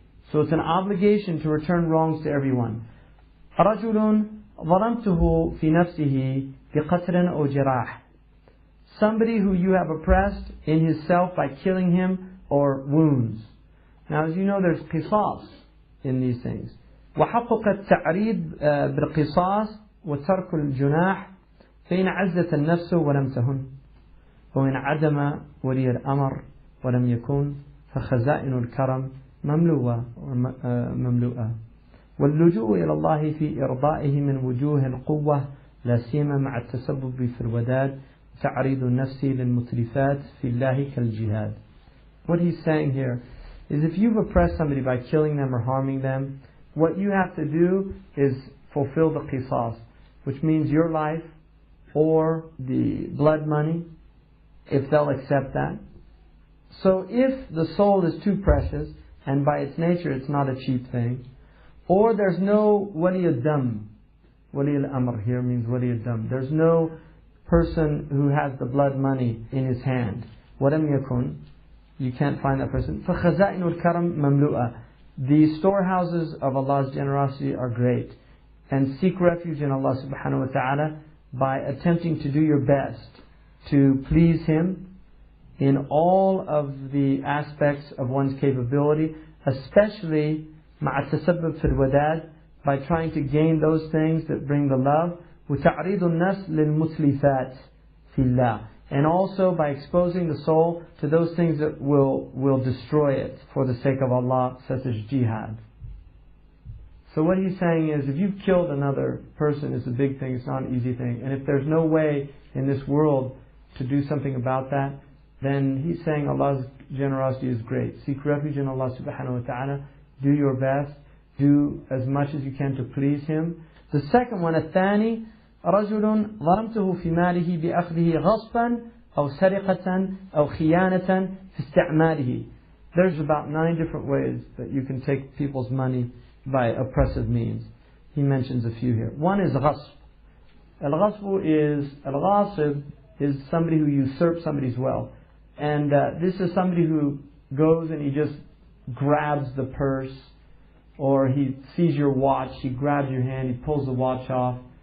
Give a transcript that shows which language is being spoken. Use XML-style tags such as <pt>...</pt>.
<en>So it's an obligation to return wrongs to everyone.</en> <ar>رَجُلٌ ظَلَمْتُهُ فِي نَفْسِهِ بِقَتْلٍ أَوْ جِرَاحٍ.</ar> <en>Somebody who you have oppressed in his self by killing him or wounds. Now, as you know, there's qisas in these things.</en> <ar>وحقق التعريض بالقصاص وترك الجناح فإن عزت النفس ولم تهن وإن عدم ولي الأمر ولم يكن فخزائن الكرم مملوءة واللجوء إلى الله في إرضائه من وجوه القوة لا سيما مع التسبب في الوداد تعريض النفس للمتلفات في الله كالجهاد.</ar> <en>What he's saying here is if you've oppressed somebody by killing them or harming them, what you have to do is fulfill the qisas, which means your life or the blood money, if they'll accept that. So if the soul is too precious, and by its nature it's not a cheap thing, or there's no wali al-dam, wali al-amr here means wali al-dam, there's no person who has the blood money in his hand, walam yakun, you can't find that person.</en> <ar>فَخَزَائِنُ الْكَرَمْ مَمْلُؤَةً.</ar> <en>The storehouses of Allah's generosity are great. And seek refuge in Allah subhanahu wa ta'ala by attempting to do your best to please Him in all of the aspects of one's capability, especially</en> <ar>مع التسبب في الوداد,</ar> <en>by trying to gain those things that bring the love.</en> <ar>وتعريض النفس للمتلفات في الله.</ar> <en>And also by exposing the soul to those things that will destroy it for the sake of Allah, such as jihad. So what he's saying is, if you've killed another person, it's a big thing, it's not an easy thing. And if there's no way in this world to do something about that, then he's saying Allah's generosity is great. Seek refuge in Allah subhanahu wa ta'ala. Do your best. Do as much as you can to please Him. The second one,</en> <ar>الثاني, رجل ظلمته في ماله بأخذه غصبا أو سرقة أو خيانة في استعماله.</ar> <en>There's about 9 different ways that you can take people's money by oppressive means. He mentions a few here. One is غصب. Al-ghasib is somebody who usurps somebody's wealth. And this is somebody who goes and he just grabs the purse, or he sees your watch, he grabs your hand, he pulls the watch off.</en>